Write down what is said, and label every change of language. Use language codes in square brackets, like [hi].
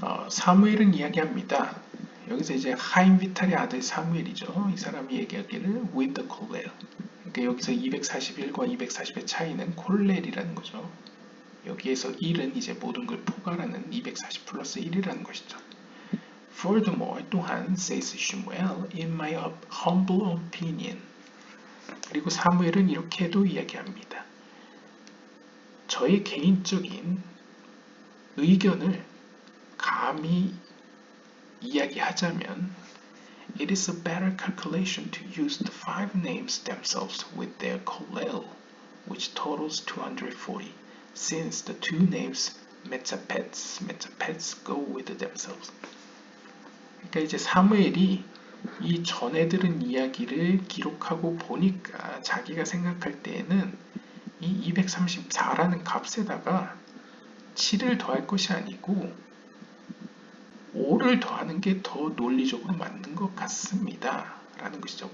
[ko] 사무엘은 이야기합니다. 여기서 이제 하임 비탈의 아들 사무엘이죠. 이 사람이 얘기하기를 [en] with the [ko] 콜렐. 그러니까 여기서 241과 240의 차이는 콜렐이라는 거죠. 여기에서 1은 이제 모든 걸 포괄하는 240 플러스 1이라는 것이죠. [en] Furthermore, [ko] 또한 [en] says Shmuel, in my humble opinion. [ko] 그리고 사무엘은 이렇게도 이야기합니다. 저의 개인적인 의견을 감히 이야기하자면 [en] It is a better calculation to use the 5 names themselves with their kollel, which totals 240, since the 2 names metzapets go with themselves. [ko] 그러니까 이제 사무엘이 이 전에 들은 이야기를 기록하고 보니까 자기가 생각할 때에는 이 234라는 값에다가 7을 더할 것이 아니고 5를 더하는 게 더 논리적으로 맞는 것 같습니다. 라는 것이죠.